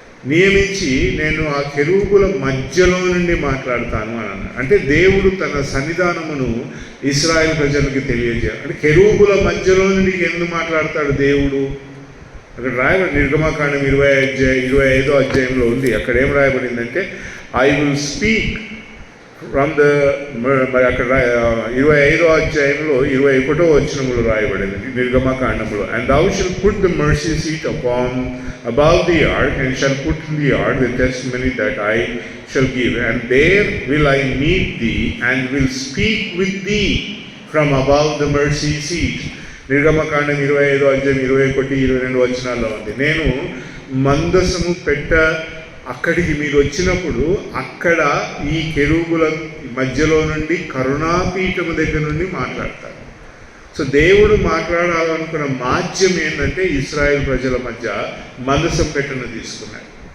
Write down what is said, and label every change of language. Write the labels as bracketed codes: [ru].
[te] నియమించి నేను ఆ కెరూబుల మధ్యలో నుండి మాట్లాడతాను అని అన్నాడు. అంటే దేవుడు తన సన్నిధానమును ఇశ్రాయేల్ ప్రజలకు తెలియజేయాలి. అంటే కెరూబుల మధ్యలో నుండి ఎందుకు మాట్లాడతాడు దేవుడు? అక్కడ రాయబడి నిర్గమకాండం 25వ అధ్యాయంలో ఉంది. అక్కడ ఏం రాయబడిందంటే [en] I will speak from the, [te] మరి అక్కడ 25వ అధ్యాయంలో 21వ వచనములో రాయబడింది నిర్గమకాండంలో, [en] And thou shalt put the mercy seat above the ark, and shall put in the ark the testimony that I shall give, and there will I meet thee, and will speak with thee from above the mercy seat. [te] నిర్గమకాండం 25వ అధ్యాయం 21, 22 వచనాల్లో ఉంది. నేను మందసము పెట్ట అక్కడికి మీరు వచ్చినప్పుడు అక్కడ ఈ కెరూబుల మధ్యలో నుండి కరుణాపీఠము దగ్గర నుండి మాట్లాడతారు. సో దేవుడు మాట్లాడాలనుకున్న మాధ్యం ఏంటంటే ఇశ్రాయేల్ ప్రజల మధ్య మందసం పెట్టెను తీసుకున్నాడు.